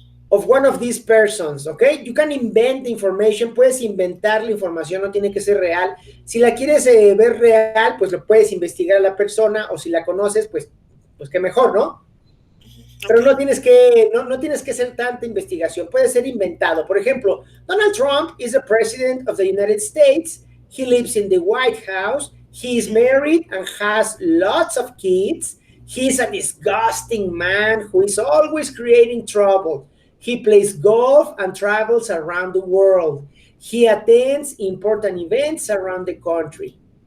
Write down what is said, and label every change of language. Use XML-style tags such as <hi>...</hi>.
<en>Of one of these persons, okay?</en> <es>You can invent the information, puedes inventar la información, no tiene que ser real. Si la quieres ver real, pues lo puedes investigar a la persona, o si la conoces, pues qué mejor, ¿no? Pero</es> <en>Okay.</en> <es>no tienes que hacer tanta investigación, puede ser inventado.</es> <en>Por ejemplo, Donald Trump is the president of the United States. He lives in the White House. He is married and has lots of kids. He's a disgusting man who is always creating trouble. He plays golf and travels around the world. He attends important events around the country.</en>